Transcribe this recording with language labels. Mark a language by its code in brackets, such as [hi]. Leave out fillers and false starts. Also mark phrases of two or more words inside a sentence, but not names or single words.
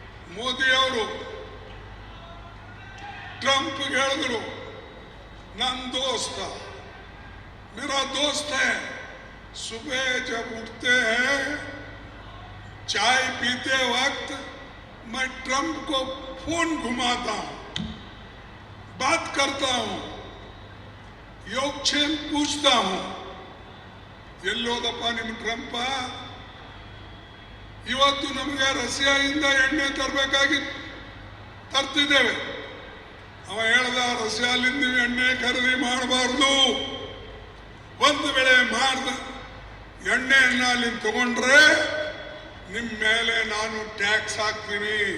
[kn] ಮೋದಿ ಅವರು ट्रंप ಹೇಳಿದ್ರು ನನ್ನ ದೋಸ್ತ [hi] मेरा दोस्त है सुबह जब उठते हैं चाय पीते वक्त मैं ट्रंप को फोन घुमाता हूं बात करता हूं योगक्षेम पूछता हूं [kn] ಎಲ್ಲೋದಪ್ಪ ನಿಮ್ಮ ಟ್ರಂಪ್ ಇವತ್ತು ನಮಗೆ ರಷ್ಯಾದಿಂದ ಎಣ್ಣೆ ತರಬೇಕಾಗಿತ್ತು ತರ್ತಿದ್ದೇವೆ ಅವ ಹೇಳ್ದ ರಷ್ಯಾಲಿಂದ ನೀವು ಎಣ್ಣೆ ಖರೀದಿ ಮಾಡಬಾರ್ದು ಒಂದು ವೇಳೆ ಮಾಡ್ದ ಎಣ್ಣೆಯನ್ನ ಅಲ್ಲಿ ತಗೊಂಡ್ರೆ ನಿಮ್ಮ ಮೇಲೆ ನಾನು ಟ್ಯಾಕ್ಸ್ ಹಾಕ್ತೀನಿ